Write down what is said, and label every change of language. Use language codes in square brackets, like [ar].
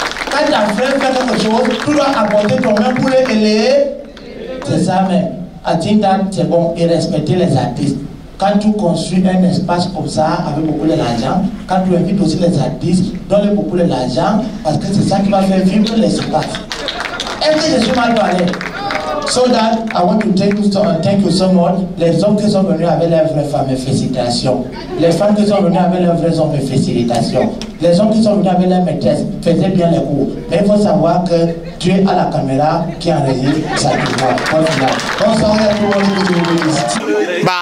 [fr] Quand ta frère fait quelque chose, tu dois apporter ton main pour l'aider. C'est ça même. [en] I think that [fr] c'est bon et respecter les artistes. Quand tu construis un espace comme ça avec beaucoup d'argent, quand tu invites aussi les artistes, donne beaucoup d'argent parce que c'est ça qui va faire vivre l'espace. Est-ce que je suis mal parlé? [en] So that I want to thank you so much. [fr] Les hommes qui sont venus avec leurs vraies femmes, félicitations. Les femmes qui sont venues avec leurs vrais hommes, félicitations. Les hommes qui sont venus avec leurs maîtresses, faisaient bien les cours. Mais il faut savoir que tu es à la caméra qui enregistre ça. Bonsoir à tout le monde.